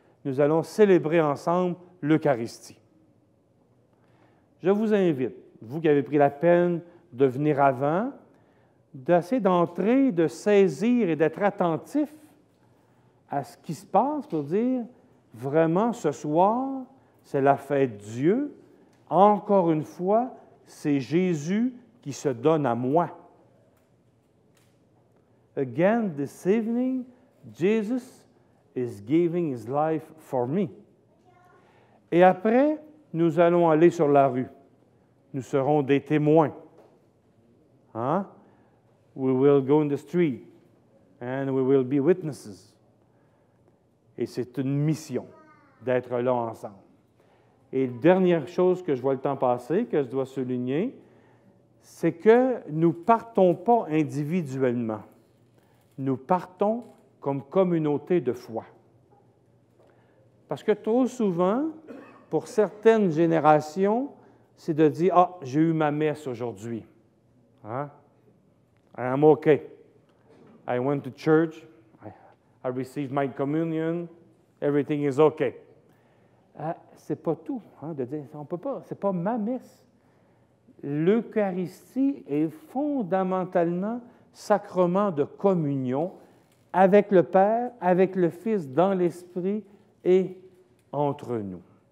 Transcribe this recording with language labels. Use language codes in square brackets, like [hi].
[fr] Nous allons célébrer ensemble l'Eucharistie. Je vous invite, vous qui avez pris la peine de venir avant, d'essayer d'entrer, de saisir et d'être attentif à ce qui se passe pour dire, vraiment, ce soir, c'est la fête de Dieu. Encore une fois, c'est Jésus qui se donne à moi. [en] Again, this evening, Jesus is giving his life for me. [fr] Et après, nous allons aller sur la rue. Nous serons des témoins. Hein? [en] We will go in the street and we will be witnesses. [fr] Et c'est une mission d'être là ensemble. Et dernière chose que je vois le temps passer, que je dois souligner, c'est que nous ne partons pas individuellement. Nous partons comme communauté de foi. Parce que trop souvent, pour certaines générations, c'est de dire « Ah, j'ai eu ma messe aujourd'hui. [en] Hein? I'm okay. I went to church. I received my communion. Everything is okay. [fr] » C'est pas tout, hein, de dire, on peut pas, c'est pas ma messe. L'Eucharistie est fondamentalement sacrement de communion avec le Père, avec le Fils, dans l'Esprit et entre nous.